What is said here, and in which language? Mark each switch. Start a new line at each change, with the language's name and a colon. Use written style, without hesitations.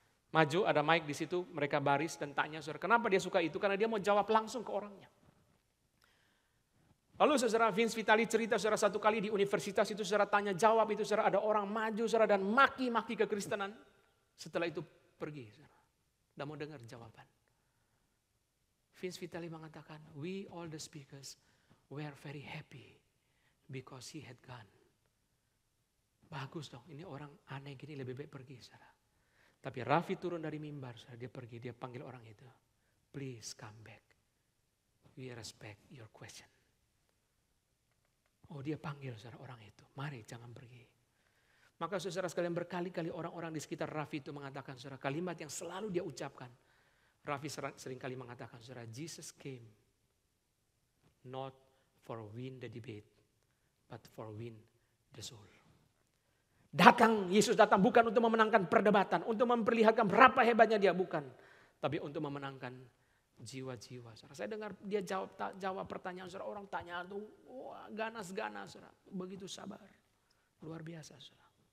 Indonesian: Maju ada mic di situ, mereka baris dan tanya, saudara. Kenapa dia suka itu? Karena dia mau jawab langsung ke orangnya. Lalu saudara Vince Vitali cerita, saudara, satu kali di universitas itu saudara tanya jawab itu, saudara, ada orang maju, saudara, dan maki-maki kekristenan. Setelah itu pergi, saudara. Dan mau dengar jawaban. Vince Vitali mengatakan,
English: we all the speakers were very happy because he had gone.
Indonesian: Bagus dong, ini orang aneh gini lebih baik pergi, saudara. Tapi Raffi turun dari mimbar, saudara, dia pergi, dia panggil orang itu.
English: Please come back. We respect your question.
Indonesian: Oh, dia panggil, saudara, orang itu. Mari jangan pergi. Maka saudara sekalian berkali-kali orang-orang di sekitar Raffi itu mengatakan, saudara, kalimat yang selalu dia ucapkan. Raffi seringkali mengatakan, saudara,
English: Jesus came not for win the debate, but for win the soul.
Indonesian: Yesus datang bukan untuk memenangkan perdebatan, untuk memperlihatkan berapa hebatnya dia, bukan. tapi untuk memenangkan jiwa-jiwa. Saya dengar dia jawab pertanyaan, saudara. Orang tanya tuh, wah, ganas-ganas, saudara. Begitu sabar, luar biasa, saudara.